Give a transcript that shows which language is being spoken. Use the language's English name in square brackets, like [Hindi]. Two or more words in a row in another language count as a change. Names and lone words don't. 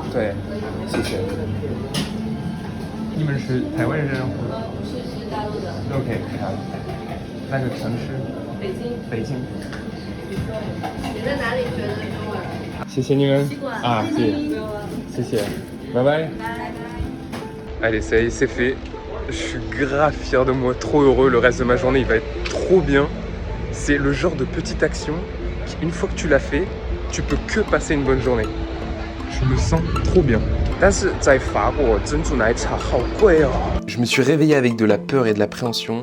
[Chinese] 对，谢谢。你们是台湾人？不是，是大陆的。 OK， 好。那个城市？北京。北京。你在哪里学的中文？谢谢你们。啊，谢谢。拜拜。 [French] Allez, ça y est, c'est fait. Je suis grave fier de moi, trop heureux. Le reste de ma journée, il va être trop bien. C'est le genre de petite action qui, une fois que tu l'as fait, tu peux que passer une bonne journée. Je me sens trop bien. Je me suis réveillé avec de la peur et de l'appréhension.